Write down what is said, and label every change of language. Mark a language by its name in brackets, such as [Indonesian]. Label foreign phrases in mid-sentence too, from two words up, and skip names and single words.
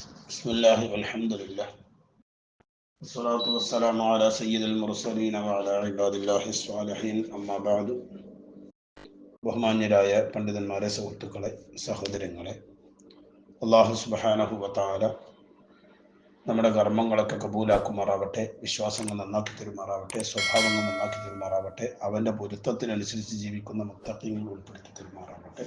[Arabic] بسم الله والحمد لله والصلاة والسلام على سيد المرسلين وعلى عباد الله الصالحين أما بعد [Malayalam] ബഹുമാന്യരായ പണ്ഡിതന്മാരെ, സുഹൃത്തുക്കളെ, സഹോദരങ്ങളെ, [Arabic] الله سبحانه وتعالى [Malayalam] നമ്മുടെ കർമ്മങ്ങളൊക്കെ കബൂലാക്കുമാറാവട്ടെ, വിശ്വാസങ്ങൾ നന്നാക്കി തരുമാറാവട്ടെ, സ്വഭാവങ്ങൾ നന്നാക്കി തരുമാറാവട്ടെ, അവൻ്റെ പൊരുത്തത്തിനനുസരിച്ച് ജീവിക്കുന്ന മുത്തഖീങ്ങളിൽ ഉൾപ്പെടുത്തി തരുമാറാവട്ടെ.